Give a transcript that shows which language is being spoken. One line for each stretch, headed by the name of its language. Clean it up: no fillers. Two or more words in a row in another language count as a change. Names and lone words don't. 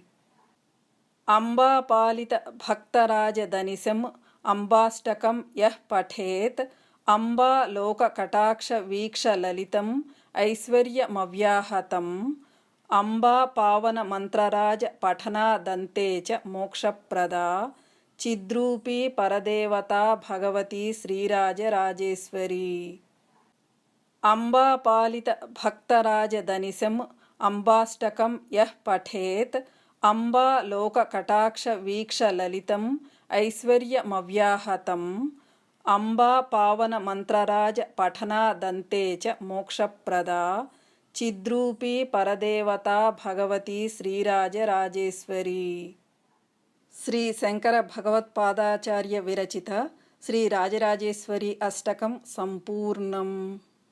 Sanskrit: అంబా పాలిత భక్తరాజదనిశం అంబాష్టకం యః పఠేత్ అంబా లోక కటాక్ష వీక్ష లలితం ఐశ్వర్యమవ్యాహతం అంబా పావన మంత్రరాజ పఠనాదంతే చ మోక్షప్రదా चिद्रूपी परदेवता भगवती श्रीराजराजेश्वरी। अम्बापालित भक्तराजधनिशम् अम्बाष्टकं यः पठेत् अम्बालोककटाक्षवीक्षललितम् ऐश्वर्यमव्याहतम्। अम्बा पावनमन्त्रराज पठनादन्ते च मोक्षप्रदा। चिद्रूपी परदेवता भगवती श्रीराजराजेश्वरी। శ్రీ శంకర భగవత్పాదాచార్య విరచిత శ్రీ రాజరాజేశ్వరి అష్టకం సంపూర్ణం।